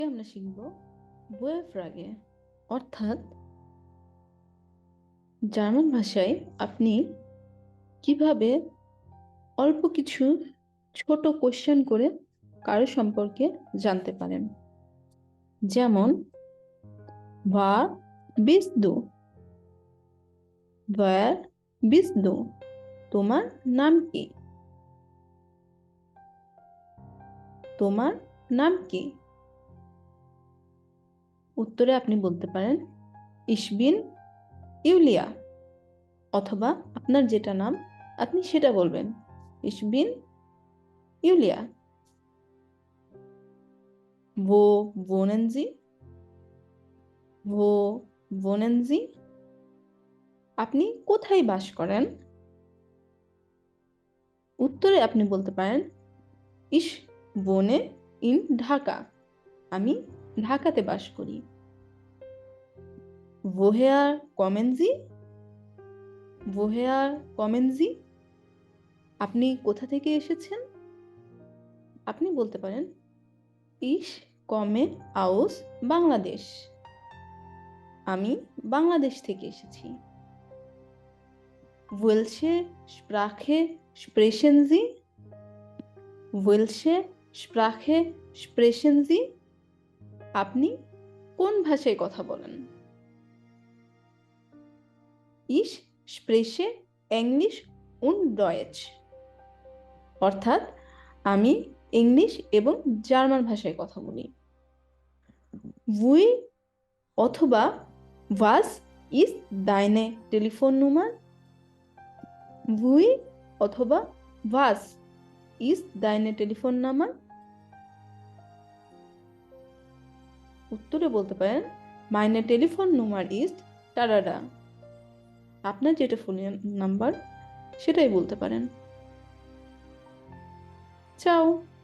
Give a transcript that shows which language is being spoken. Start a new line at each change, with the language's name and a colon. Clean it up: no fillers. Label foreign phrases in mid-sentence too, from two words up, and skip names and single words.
Bangla: আমরা শিখব বয়ে ফ্রাগে, অর্থাৎ জার্মান ভাষায় আপনি কিভাবে অল্প কিছু ছোট কোশ্চেন করে কারো সম্পর্কে জানতে পারেন।
German: যেমন বার bist du, wer bist du,
Bangla: তোমার নাম কি, তোমার নাম কি। উত্তরে আপনি বলতে পারেন
German: ich bin
Bangla: ইউলিয়া, অথবা আপনার যেটা নাম আপনি সেটা বলবেন
German: ich bin
Bangla: ইউলিয়া।
German: wo wohnen Sie, wo wohnen Sie,
Bangla: আপনি কোথায় বাস করেন। উত্তরে আপনি বলতে পারেন
German: ich wohne in
Bangla: ঢাকা, আমি ঢাকাতে বাস করি।
German: woher kommen Sie, woher kommen Sie,
Bangla: আপনি কোথা থেকে এসেছেন। আপনি বলতে পারেন
German: ich komme aus
Bangla: বাংলাদেশ, আমি বাংলাদেশ থেকে এসেছি।
German: welche Sprache sprechen Sie, welche Sprache sprechen Sie,
Bangla: আপনি কোন ভাষায় কথা বলেন।
German: ich spreche Englisch und Deutsch,
Bangla: অর্থাৎ আমি ইংলিশ এবং জার্মান ভাষায় কথা বলি।
German: wie অথবা was ist deine Telefonnummer, wie অথবা was ist deine Telefonnummer,
Bangla: উত্তরে বলতে পারেন
German: meine Telefonnummer ist
Bangla: টাডাডা, আপনার যেটা ফোন নাম্বার সেটাই বলতে পারেন। চাও।